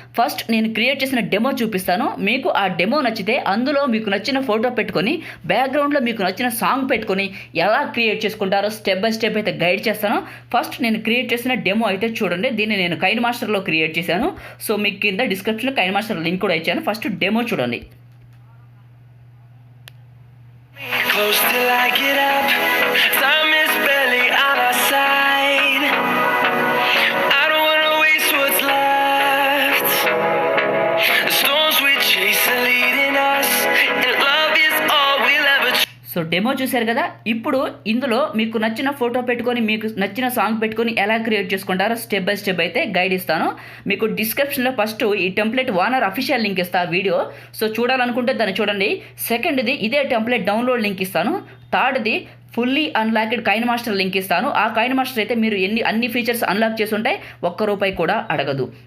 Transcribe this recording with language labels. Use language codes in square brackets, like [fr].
[te] First నేను create చేసిన demo చూపిస్తాను. మీకు ఆ డెమో నచ్చితే అందులో మీకు నచ్చిన ఫోటో పెట్టుకొని బ్యాక్గ్రౌండ్లో మీకు నచ్చిన సాంగ్ పెట్టుకొని ఎలా క్రియేట్ చేసుకుంటారో స్టెప్ బై స్టెప్ అయితే గైడ్ చేస్తాను. ఫస్ట్ నేను క్రియేట్ చేసిన డెమో అయితే చూడండి. దీన్ని నేను కైన్మాస్టర్లో క్రియేట్ చేశాను. సో మీకు కింద డిస్క్రిప్షన్లో కైన్మాస్టర్ లింక్ కూడా ఇచ్చాను. ఫస్ట్ డెమో చూడండి. [en] Close till I get up, time is barely on our side. I don't wanna waste what's left. The storms we chase are leading us, and love is all we'll ever. [te] So demo చూశారు కదా. ఇప్పుడు ఇందులో మీకు నచ్చిన photo పెట్టుకొని మీకు నచ్చిన song పెట్టుకొని ఎలా క్రియేట్ చేసుకుంటారో స్టెప్ బై స్టెప్ అయితే గైడ్ ఇస్తాను. మీకు డిస్క్రిప్షన్లో ఫస్ట్ ఈ టెంప్లెట్ ఓనర్ అఫీషియల్ లింక్ ఇస్తా వీడియో. సో చూడాలనుకుంటే దాన్ని చూడండి. సెకండ్ది ఇదే టెంప్లెట్ డౌన్లోడ్ లింక్ ఇస్తాను. థర్డ్ది ఫుల్లీ అన్లాక్డ్ కైన్మాస్టర్ లింక్ ఇస్తాను. ఆ కైన్మాస్టర్ అయితే మీరు అన్ని ఫీచర్స్ అన్లాక్ చేసి ఉంటే ₹1 కూడా అడగదు.